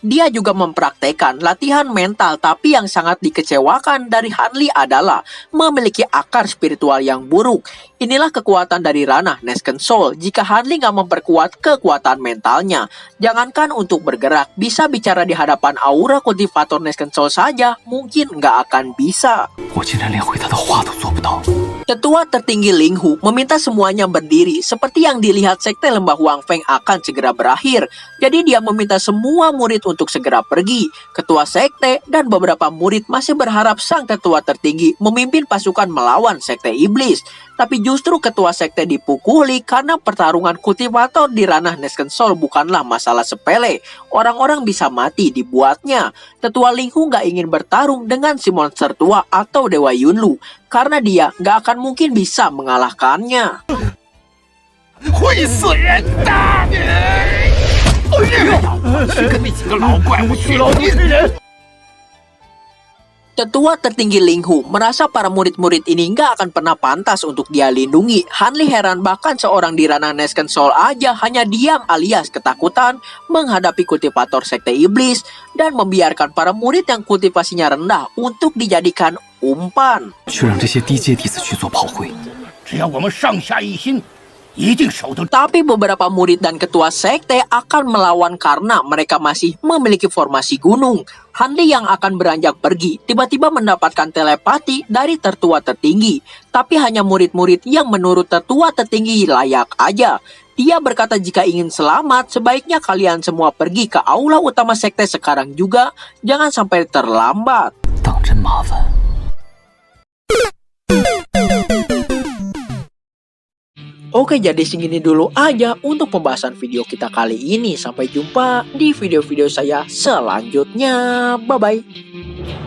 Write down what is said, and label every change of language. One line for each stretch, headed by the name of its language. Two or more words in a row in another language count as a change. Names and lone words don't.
Indonesian: Dia juga mempraktekkan latihan mental, tapi yang sangat dikecewakan dari Hanli adalah memiliki akar spiritual yang buruk. Inilah kekuatan dari ranah Nesken Soul. Jika Hanli nggak memperkuat kekuatan mentalnya, jangankan untuk bergerak, bisa bicara di hadapan aura kultivator Nesken Soul saja, mungkin nggak akan bisa.
Chinese: 我竟然连回他的话都做不到。
Indonesian: Tetua tertinggi Ling Hu meminta semuanya berdiri seperti yang dilihat sekte lembah Huang Feng akan segera berakhir. Jadi dia meminta semua murid untuk segera pergi. Ketua sekte dan beberapa murid masih berharap sang tetua tertinggi memimpin pasukan melawan sekte iblis. Tapi justru ketua sekte dipukuli karena pertarungan kultivator di ranah Nesken Soul bukanlah masalah sepele. Orang-orang bisa mati dibuatnya. Tetua Ling Hu gak ingin bertarung dengan si monster tua atau Dewa Yunlu karena dia gak akan mungkin bisa mengalahkannya.
Chinese: 会死人的！跟那几个老怪物血老之人。
Indonesian: Tetua tertinggi Ling Hu merasa para murid-murid ini nggak akan pernah pantas untuk dia lindungi. Hanli heran bahkan seorang di ranah Nesken Soul aja hanya diam alias ketakutan menghadapi kultivator sekte iblis dan membiarkan para murid yang kultivasinya rendah untuk dijadikan umpan.
Chinese: 却让这些低阶弟子去做炮灰。只要我们上下一心，一定守得。
Indonesian: Tapi beberapa murid dan ketua sekte akan melawan karena mereka masih memiliki formasi gunung. Hanli yang akan beranjak pergi tiba-tiba mendapatkan telepati dari tertua tertinggi. Tapi hanya murid-murid yang menurut tertua tertinggi layak aja. Dia berkata jika ingin selamat, sebaiknya kalian semua pergi ke aula utama sekte sekarang juga. Jangan sampai terlambat.
Chinese: 当真麻烦。
Indonesian: Oke, jadi segini dulu aja untuk pembahasan video kita kali ini. Sampai jumpa di video-video saya selanjutnya. Bye-bye.